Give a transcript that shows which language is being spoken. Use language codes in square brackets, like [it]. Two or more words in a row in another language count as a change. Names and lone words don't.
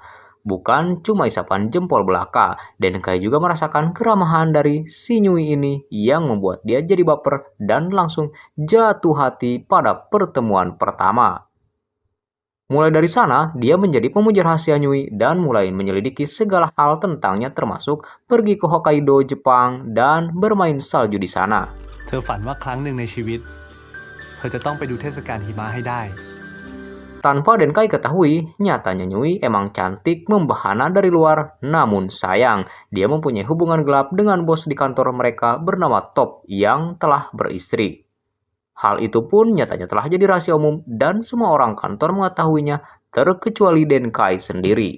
[id] Bukan cuma isapan jempol belaka, Denkai juga merasakan keramahan dari si Nyui ini yang membuat dia jadi baper dan langsung jatuh hati pada pertemuan pertama. Mulai dari sana, dia menjadi pemuja rahasia Nyui dan mulai menyelidiki segala hal tentangnya termasuk pergi ke Hokkaido, Jepang, dan bermain salju di sana. [th] เธอฝันว่าครั้งหนึ่งในชีวิตเธอจะต้องไปดูเทศกาลหิมะให้ได้ [id] Tanpa Denkai ketahui, nyatanya Nyui emang cantik membahana dari luar. Namun sayang, dia mempunyai hubungan gelap dengan bos di kantor mereka bernama Top yang telah beristri. Hal itu pun nyatanya telah jadi rahasia umum dan semua orang kantor mengetahuinya terkecuali Denkai sendiri.